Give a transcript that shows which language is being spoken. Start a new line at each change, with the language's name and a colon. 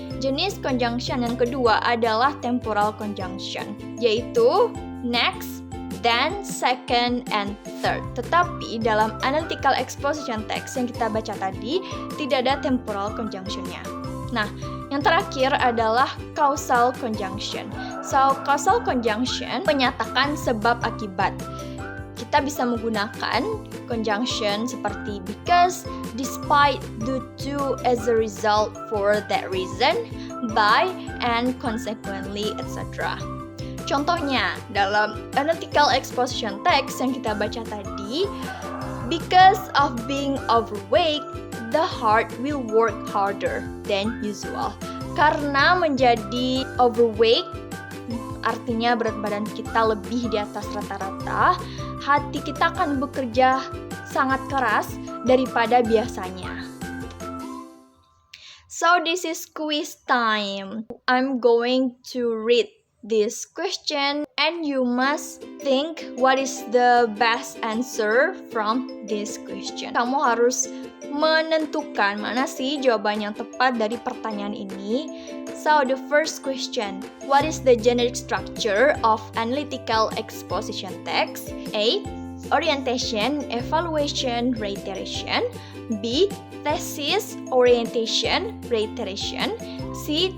Indonesian: Jenis conjunction yang kedua adalah temporal conjunction, yaitu next, then, second, and third. Tetapi dalam analytical exposition text yang kita baca tadi, tidak ada temporal conjunction-nya. Nah, yang terakhir adalah causal conjunction. So, causal conjunction menyatakan sebab akibat. Kita bisa menggunakan conjunction seperti because, despite, due to, as a result, for that reason, by, and consequently, etc. Contohnya, dalam analytical exposition text yang kita baca tadi,
English: because of being overweight, the heart will work harder than usual.
Indonesian: Karena menjadi overweight, artinya berat badan kita lebih di atas rata-rata, hati kita akan bekerja sangat keras daripada biasanya.
English: So this is quiz time. I'm going to read this question and you must think what is the best answer from this question.
Indonesian: Kamu harus menentukan mana sih jawaban yang tepat dari pertanyaan ini.
English: So the first question, what is the generic structure of analytical exposition text? A. Orientation, evaluation, reiteration. B. Thesis, orientation, reiteration. C.